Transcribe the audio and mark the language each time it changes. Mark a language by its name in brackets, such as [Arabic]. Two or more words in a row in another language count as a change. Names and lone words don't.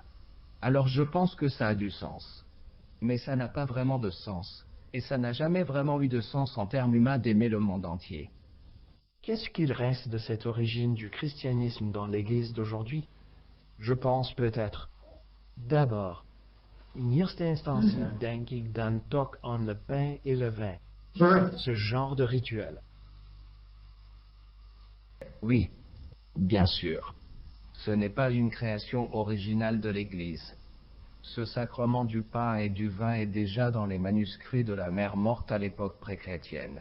[French] Alors je pense que ça a du sens. Mais ça n'a pas vraiment de sens, et ça n'a jamais vraiment eu de sens en termes humains d'aimer le monde entier. Qu'est-ce qu'il reste de cette origine du christianisme dans l'Église d'aujourd'hui? Je pense peut-être. D'abord, [Dutch] in eerste instantie denk ik dan toch aan [French] le pain et le vin. Ce genre de rituel. Oui, bien sûr. Ce n'est pas une création originale de l'Église. Ce sacrement du pain et du vin est déjà dans les manuscrits de la mer morte à l'époque pré-chrétienne.